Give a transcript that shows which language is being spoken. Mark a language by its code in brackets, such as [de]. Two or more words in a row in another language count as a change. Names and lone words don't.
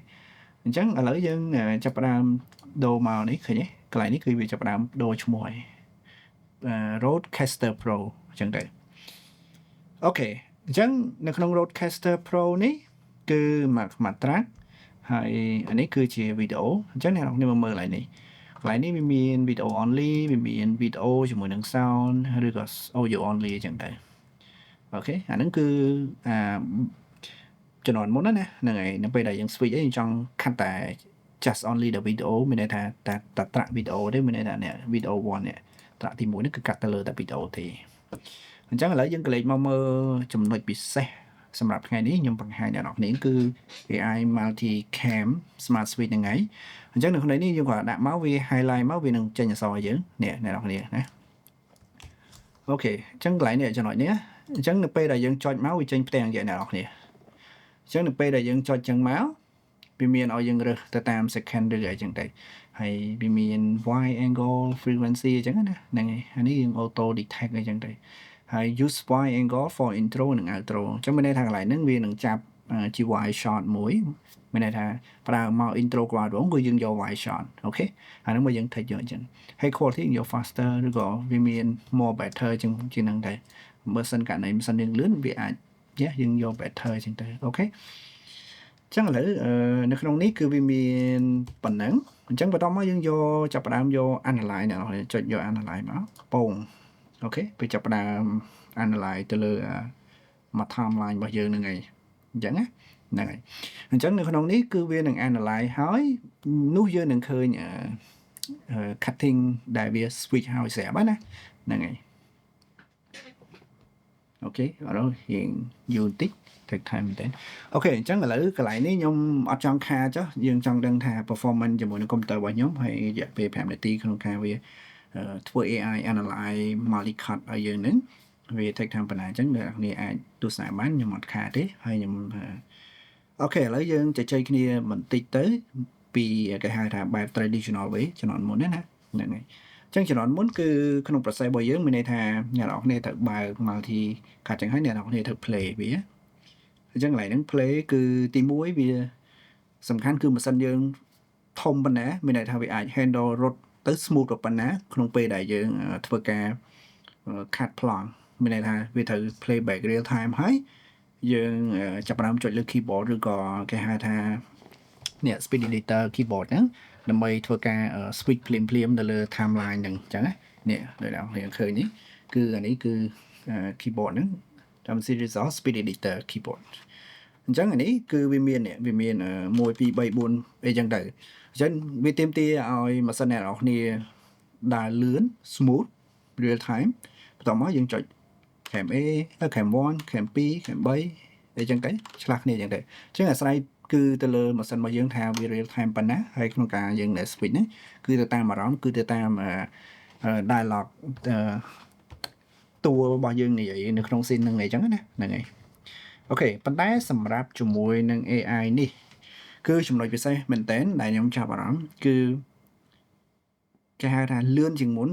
[km] អញ្ចឹងឥឡូវយើងចាប់ផ្ដើមដូរមកនេះឃើញទេកន្លែងនេះគឺវាចាប់ផ្ដើមដូរឈ្មោះហើយ Rodecaster Pro អញ្ចឹងទៅអូខេអញ្ចឹងនៅក្នុង Rodecaster Pro នេះគឺមួយ track ហើយអានេះគឺជាវីដេអូអញ្ចឹងអ្នកនរគ្នាមើលកន្លែងនេះវាមាន [en] video only [km] វាមាន video ជាមួយនឹង sound ឬក៏ [en] audio only [km] អញ្ចឹងទៅអូខេអាហ្នឹងគឺ ជំនាន់មុនណាហ្នឹងហើយនៅពេលដែលយើង switch អីយើងចង់ខាត់តែ [en] just only the video [km] មានន័យថាតែ [en] track video [km] ទេមានន័យថាអ្នក video 1នេះ track ទី1នេះគឺកាត់ទៅលើតែ video ទេអញ្ចឹងឥឡូវយើងក៏លេខមកមើលចំណុចពិសេសសម្រាប់ថ្ងៃនេះខ្ញុំបង្ហាញអ្នកនរគ្នាគឺ AI Multicam Smart Switch ហ្នឹងហើយអញ្ចឹងនៅក្នុងនេះយើងក៏ដាក់មកវា highlight មកវានឹង ចេញអក្សរឲ្យយើងនេះអ្នកនរគ្នាណាអូខេអញ្ចឹងកន្លែងនេះចំណុចនេះអញ្ចឹងនៅពេលដែលយើងចុចមកវាចេញផ្ទាំងយ៉ាងអ្នកនរគ្នាអញ្ចឹងនៅពេលដែលយើងចុចចឹងមកវាមានឲ្យយើងរើសទៅតាម second ឬអីចឹងទៅហើយវាមាន [en] wide angle frequency [km] អញ្ចឹងណាហ្នឹងហើយអានេះយើង [en] auto detect [km] អីចឹងទៅហើយ [en] use wide angle for intro [km] និង outro អញ្ចឹងមានន័យថាកន្លែងហ្នឹងវានឹងចាប់ជា [en] wide shot [km] មួយមានន័យថាប្រើមក intro ក៏បានគឺយើងយក [en] wide shot [km] អូខេអាហ្នឹងមកយើង take យកអញ្ចឹងហើយ quality យើងយក faster ឬក៏វាមាន [en] more better [km] អញ្ចឹងជាងហ្នឹងដែរ បើសិនករណីមិនសិនយើងលឿនវាអាចយើងយក better អញ្ចឹងទៅអូខេចឹងឥឡូវនៅក្នុងនេះគឺវាមានប៉ុណ្ណឹងអញ្ចឹងបន្តមកយើងយកចាប់ផ្ដើមយក analyze អ្នកនរចុចយក analyze មកពងអូខេពេលចាប់ផ្ដើម analyze ទៅលើមក timeline របស់យើងហ្នឹងហើយអញ្ចឹងណាហ្នឹងហើយអញ្ចឹងនៅក្នុងនេះគឺវានឹង analyze ហើយនោះយើងនឹងឃើញcutting ដែលវា switch ហើយស្រាប់ណាហ្នឹងហើយ អូខេអរយើងយូរតិច [en] take time [km] មែនតើអូខេអញ្ចឹងឥឡូវកន្លែងនេះខ្ញុំអត់ចង់ខាចុះយើងចង់ដឹងថា performance ជាមួយនឹង computer របស់ខ្ញុំហើយរយៈពេល5នា ទីក្នុងការវាធ្វើ [en] AI analyze multi-cut [km] ឲ្យយើងនឹងវា [en] take time [km] ប៉ុណ្ណាអញ្ចឹងអ្នកនរអាចទស្សនាបានខ្ញុំអត់ខា ទេហើយខ្ញុំអូខេឥឡូវយើងជជែកគ្នាបន្តិចទៅពីគេហៅថាបែប [en] traditional way [km] ជំនាន់មុនណាហ្នឹងហើយអញ្ចឹងជំនាន់មុនគឺក្នុង process របស់យើងមានន័យថាអ្នកនរគ្នាត្រូវបើក [en] multi cut [km] អញ្ចឹងហើយអ្នកនរគ្នាត្រូវ play វាអញ្ចឹងកន្លែងហ្នឹង play គឺទី1វាសំខាន់គឺម៉ាស៊ីនយើងធំប៉ុណ្ណាមានន័យថាវាអាច handle រត់ទៅ smooth ប៉ុណ្ណាក្នុងពេលដែលយើងធ្វើការ cut ប្លង់មានន័យថាវាត្រូវ [en] play back real time [km] ហើយយើងចាប់ផ្ដើមចុចលើ keyboard ឬក៏គេហៅថានេះ [en] speed editor keyboard [km] ហ្នឹងដើម្បីធ្វើការ switch ភ្លាមៗទៅលើ timeline ហ្នឹងអញ្ចឹងណានេះដូចដល់យើងឃើញនេះគឺអានេះគឺ keyboard ហ្នឹងតាម [en] series of speed editor keyboard [km] អញ្ចឹងអានេះគឺវាមាន1 2 3 4អីចឹងទៅអញ្ចឹងវាទាមទារឲ្យម៉ាស៊ីនអ្នកនរគ្នាដើរលឿន [en] smooth real time [km] បន្តមកយើងចុច [en] cam A cam 1 cam 2 cam 3 [km] អីចឹងទៅឆ្លាស់គ្នាចឹងទៅអញ្ចឹងអាស្រ័យគឺទៅលើម៉ាស៊ីនរបស់យើងថាវា [en] real time [km] ប៉ុណ្ណាហើយក្នុងការយើង switch ហ្នឹងគឺទៅតាមអារម្មណ៍គឺទៅតាម dialogue តួរបស់យើងនិយាយនៅក្នុង scene ហ្នឹងអីចឹងណាហ្នឹងហើយអូខេប៉ុន្តែសម្រាប់ជាមួយនឹង AI នេះគឺចំណុចពិសេសមែនតើដែលខ្ញុំចាប់អារម្មណ៍គឺគេហៅថាលឿនជាងមុន